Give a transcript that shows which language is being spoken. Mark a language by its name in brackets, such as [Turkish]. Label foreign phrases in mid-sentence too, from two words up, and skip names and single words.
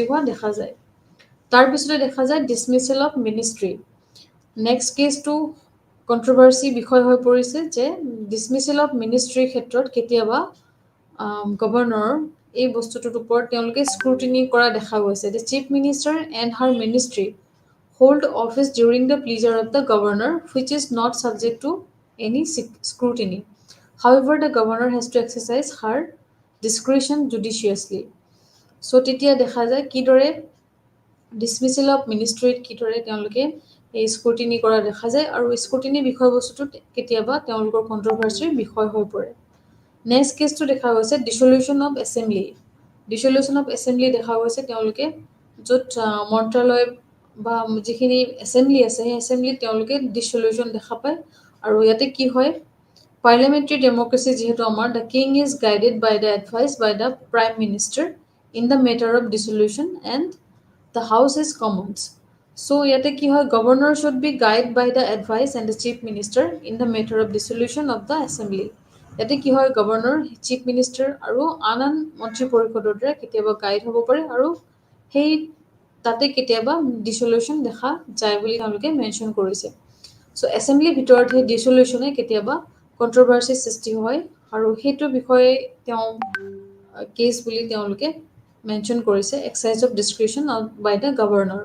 [Assamese] হোৱা দেখা যায় তাৰপিছতে দেখা যায় [English] dismissal of ministry [Assamese] নেক্সট কেছটো কণ্ট্ৰভাৰ্চি বিষয় হৈ পৰিছে যে [English] dismissal of ministry [Assamese] ক্ষেত্ৰত কেতিয়াবা গভৰ্ণৰ এই বস্তুটোৰ ওপৰত তেওঁলোকে স্ক্ৰুটিনি কৰা দেখা গৈছে [English] The chief minister and her ministry hold office during the pleasure of the governor, which is not subject to any scrutiny. However, the governor has to exercise her discretion judiciously. So, [Assamese] তেতিয়া দেখা যায় কিদৰে [English] dismissal of ministry [Assamese] কিদৰে তেওঁলোকে এই স্ক্ৰুটিনি কৰা দেখা যায় আৰু স্ক্ৰুটিনি বিষয়বস্তুটোত কেতিয়াবা তেওঁলোকৰ কণ্ট্ৰভাৰ্চিৰ বিষয় হৈ পৰে নেক্সট কেছটো দেখা গৈছে [English] dissolution of assembly [Assamese] দেখা গৈছে তেওঁলোকে য'ত মন্ত্ৰালয় বা যিখিনি এছেম্বলি আছে সেই এছেম্বলিত তেওঁলোকে ডিছলিউশ্যন দেখা পায় আৰু ইয়াতে কি হয় [English] Parliamentary democracy [Assamese] যিহেতু আমাৰ, [English] the king is guided by the advice by the prime minister in the matter of dissolution and the house is commons. [Assamese] So ইয়াতে কি হয়, [English] governor should be guided by the advice and the chief minister in the matter of dissolution of the assembly. [Assamese] ইয়াতে কি হয়, [English] governor, chief minister [Assamese] আৰু আন মন্ত্ৰী পৰিষদৰ দ্বাৰা কেতিয়াবা গাইড হ'ব পাৰে আৰু সেই তাতে কেতিয়াবা ডিছলিউশ্যন দেখা যায় বুলি তেওঁলোকে মেনশ্যন কৰিছে। চ' এছেম্বলিৰ ভিতৰত সেই ডিছলিউশ্যনে কেতিয়াবা কণ্ট্ৰভাৰ্চিৰ সৃষ্টি হয় আৰু সেইটো বিষয়ে তেওঁ কেছ বুলি তেওঁলোকে মেনশ্যন কৰিছে, [English] exercise of discretion by the governor.